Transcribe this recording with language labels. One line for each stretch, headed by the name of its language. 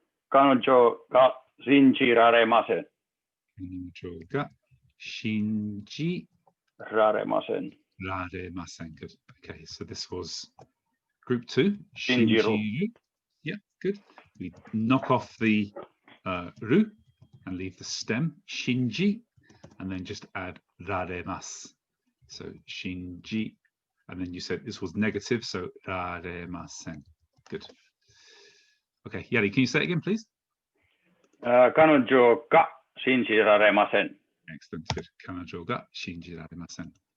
Japanese: 彼女が信じられません。彼女が信じられません。られません.
English: Good. Okay, so this was group 2.
Japanese: 信じる.
English: Yeah. Good. We knock off the ru and leave the stem, shinji, and then just add raremasu. So shinji, and then you said this was negative, so raremasen. Good. Okay, Yari, can you say it again, please?
Japanese: 彼女が信じられません.
English: Excellent. Good.
Japanese: 彼女が信じられません.